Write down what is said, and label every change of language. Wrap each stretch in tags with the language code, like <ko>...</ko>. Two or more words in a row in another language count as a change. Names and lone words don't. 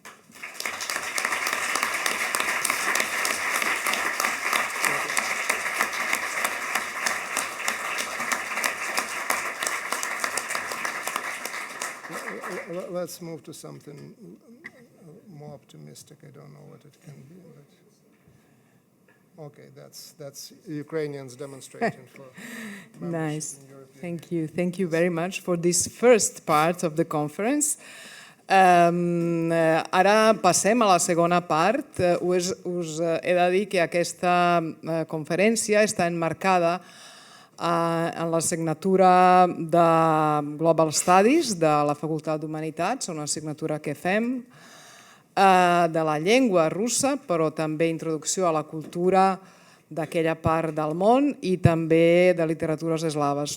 <en>Let's move to something more optimistic. I don't know what it can be. But okay, that's Ukrainians demonstrating for nice. Thank you very much for this first part of the conference.</en> <ca>Ara passem a la segona part. Us he de dir que aquesta conferència està emmarcada en l'assignatura de Global Studies de la Facultat d'Humanitats, una assignatura que fem de la llengua russa, però també introducció a la cultura d'aquella part del món i també de literatures eslaves.</ca>